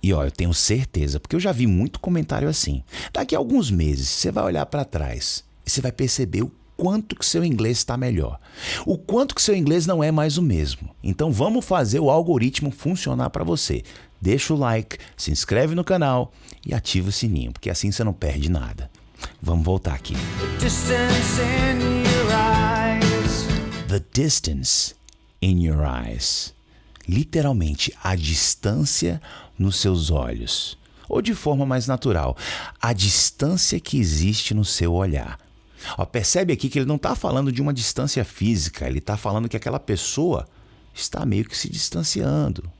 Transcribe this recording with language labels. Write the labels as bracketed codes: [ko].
[pt] E ó, eu tenho certeza, porque eu já vi muito comentário assim. Daqui a alguns meses, você vai olhar para trás e você vai perceber o quanto que seu inglês está melhor. O quanto que seu inglês não é mais o mesmo. Então, vamos fazer o algoritmo funcionar para você. Deixa o like, se inscreve no canal e ativa o sininho, porque assim você não perde nada. Vamos voltar aqui. [en] Distance in your eyes. The distance in your eyes. [pt] Literalmente, a distância nos seus olhos. Ou de forma mais natural, a distância que existe no seu olhar. Ó, percebe aqui que ele não está falando de uma distância física, ele está falando que aquela pessoa está meio que se distanciando.